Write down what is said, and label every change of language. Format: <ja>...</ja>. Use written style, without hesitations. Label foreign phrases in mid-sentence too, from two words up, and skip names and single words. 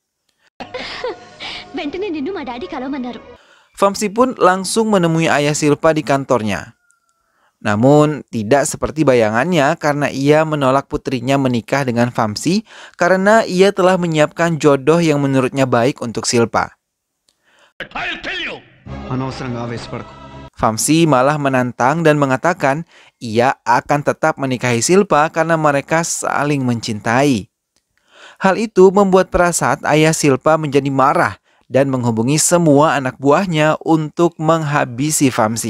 <id>Vamsi pun langsung menemui ayah Silva di kantornya. Namun tidak seperti bayangannya karena ia menolak putrinya menikah dengan Vamsi karena ia telah menyiapkan jodoh yang menurutnya baik untuk Silva.</id> <en>I'll tell you.</en> <te>అనవసరంగా ఆవేశపడకు.</te> <id>Vamsi malah menantang dan mengatakan ia akan tetap menikahi Silpa karena mereka saling mencintai. Hal itu membuat Prasad ayah Silpa menjadi marah dan menghubungi semua anak buahnya untuk menghabisi Vamsi.</id>